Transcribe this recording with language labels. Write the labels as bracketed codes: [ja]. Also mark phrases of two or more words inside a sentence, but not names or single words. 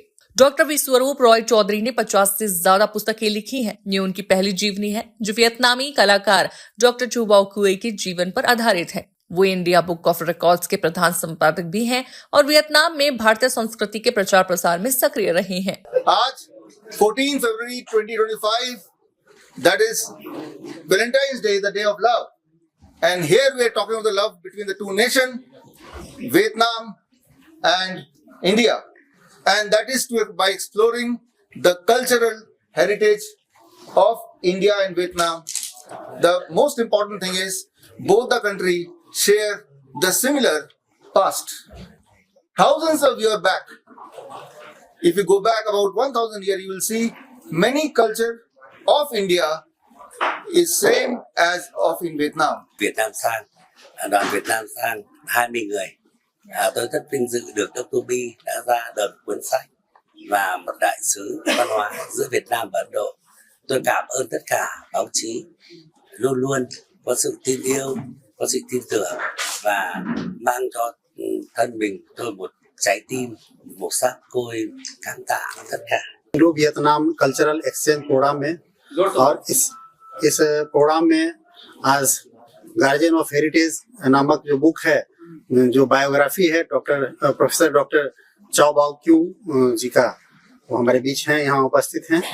[hi] डॉक्टर बी स्वरूप रॉय चौधरी ने 50 से ज्यादा पुस्तकें लिखी हैं। ये उनकी पहली जीवनी है, जो वियतनामी कलाकार डॉक्टर चो बाओ कुए के जीवन पर आधारित है। वो इंडिया बुक ऑफ रिकॉर्ड्स के प्रधान संपादक भी हैं और वियतनाम में भारतीय संस्कृति के प्रचार प्रसार में सक्रिय रहे हैं। आज 14 फरवरी 2025, [en] that is Valentine's Day, the day of love, and here we are talking of the love between the two nations, Vietnam and India, and that is by exploring the cultural heritage of India and Vietnam. The most important thing is both the countries share the similar past. Thousands of years back, if you go back about 1000 years, you will see many culture of India is same as of in Vietnam. [vi] Việt Nam sang, đoàn Việt Nam sang 20 người. Tôi rất vinh dự được Dr. B đã ra đời cuốn sách và một đại sứ văn hóa giữa Việt Nam và Ấn Độ. Tôi cảm ơn tất cả báo chí luôn luôn có sự tin yêu, có sự tin tưởng và mang cho thân mình tôi một trái tim màu sắc tôi cảm tạ tất cả। [hi] इंडो वियतनाम कल्चरल एक्सचेंज प्रोग्राम में और इस प्रोग्राम में आज गार्जियन ऑफ हेरिटेज नामक जो बुक है, जो बायोग्राफी है प्रोफेसर डॉक्टर चो बाओ क्यू जी का, वो हमारे बीच हैं, यहाँ उपस्थित हैं।